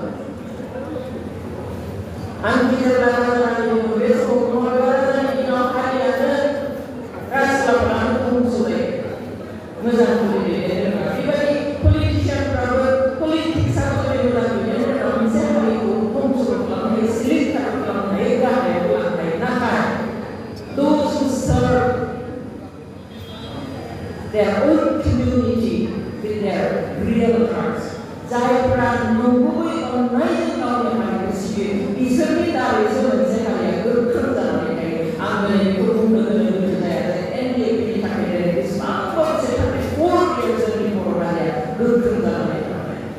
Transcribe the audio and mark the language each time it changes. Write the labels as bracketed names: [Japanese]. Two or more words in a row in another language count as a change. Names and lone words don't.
[Bodo] आं जेब्ला राजानि दङ बे समाव बबेबा राजानि दिनाव हारियानो राजलाफोरानो धंस जायो मोजां दैदेननो रोङा बेबायदि पलिटिसियानफ्राबो पलिटिक्सआबो जुदि मोजां दैदेननो रोङा मोनसे हारिखौ धंस खालामनो हायो सिलिंखार खालामनो हायो गाहायाव लांनो हायो नाथाय [English] those who serve their own community with their real hearts [Bodo] जायफ्रा नंगुबै अननायजों गावनि हारिखौ सिबियो बिसोरनि दारैसो मोनसे हारिया गोख्रों जानानै थायो आं दिनै बेखौ बुंनो गोनो जाया जे NDFBनि थाखाय दिनै बेसेबां बोसोर 34 years जोंनि बर' हारिया गोख्रों जानानै थाबाय